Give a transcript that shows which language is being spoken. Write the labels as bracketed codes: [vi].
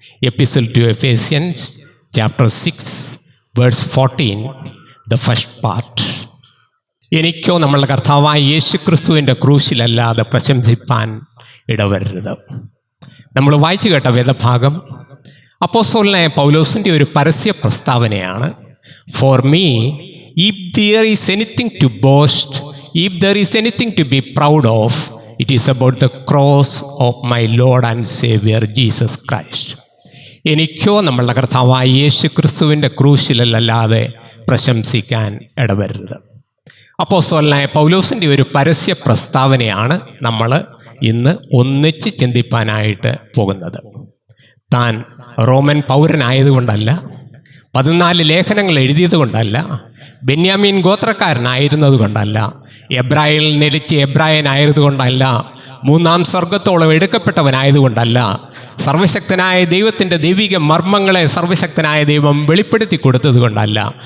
[en] Epistle to Ephesians chapter 6 verse 14, the first part. [ml] എനിക്കോ നമ്മളുടെ കർത്താവായ യേശു ക്രിസ്തുവിൻ്റെ ക്രൂശിലല്ലാതെ പ്രശംസിപ്പാൻ ഇടവരരുത്. നമ്മൾ വായിച്ചു കേട്ട വേദഭാഗം അപ്പോസ്തലനായ പൗലോസിൻ്റെ ഒരു പരസ്യ പ്രസ്താവനയാണ്. [en] For me, if there is anything to boast, if there is anything to be proud of, it is about the cross of my Lord and Savior Jesus Christ. [ml] എനിക്കോ നമ്മളുടെ കർത്താവായ യേശു ക്രിസ്തുവിൻ്റെ ക്രൂശിലല്ലാതെ പ്രശംസിക്കാൻ ഇടവരരുത്. അപ്പോസ്തലനായ പൗലോസിൻ്റെ ഒരു പരസ്യ പ്രസ്താവനയാണ് നമ്മൾ ഇന്ന് ഒന്നിച്ച് ചിന്തിപ്പാനായിട്ട് പോകുന്നത്. താൻ റോമൻ പൗരനായതുകൊണ്ടല്ല, 14 ലേഖനങ്ങൾ എഴുതിയത് കൊണ്ടല്ല, ബെന്യാമീൻ ഗോത്രക്കാരനായിരുന്നത് കൊണ്ടല്ല, എബ്രായയിൽ നിലച്ച് എബ്രായനായതുകൊണ്ടല്ല, 3-ാം സ്വർഗത്തോളം എടുക്കപ്പെട്ടവനായതുകൊണ്ടല്ല, സർവശക്തനായ ദൈവത്തിൻ്റെ ദൈവിക മർമ്മങ്ങളെ സർവശക്തനായ ദൈവം വെളിപ്പെടുത്തി കൊടുത്തത് കൊണ്ടല്ല.